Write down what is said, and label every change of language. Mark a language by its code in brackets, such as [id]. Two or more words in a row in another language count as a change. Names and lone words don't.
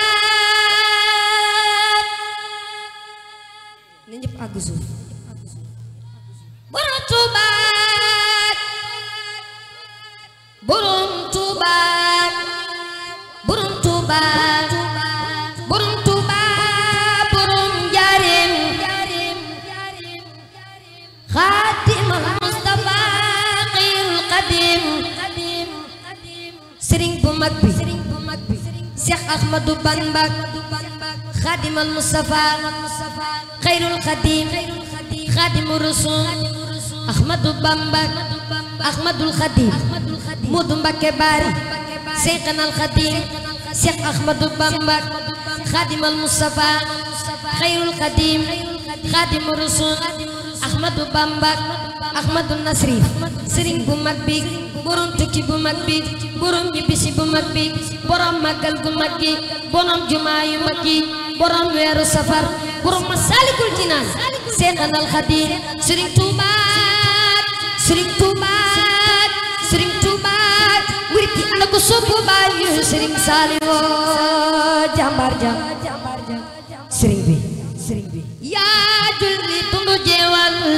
[wo] ni ñëpp àgg suuf borom Tuuba borom Tuuba borom Tuuba borom Tuuba borom Njaaréem Xaadimal Mustafa xayrul Xadim sëriñ bu mag bi [ar] Seex Ahmadu Bamba خادم المصطفى خير الخديم خادم الرسول أحمد بامبا أحمد الخديم مود مبكي باري شيخنا الخديم شيخ أحمد بامبا خادم المصطفى خير الخديم خادم الرسول أحمد بامبا أحمد النصري [wo] sëriñ bu mag bi borom tukki bu mag bi borom ñibbisi bu mag bi borom màggal gu mag gi borom jumaa yu mag yi borom weeru safar borom Masalikul Jinaan Seexna al Xadiim Sëriñ Tuuba Sëriñ Tuuba Sëriñ Tuuba murit yi ana ko soppu baayu Sëriñ Saaliw jàmbaar ja sëriñ bi yaa julli tundu jeewal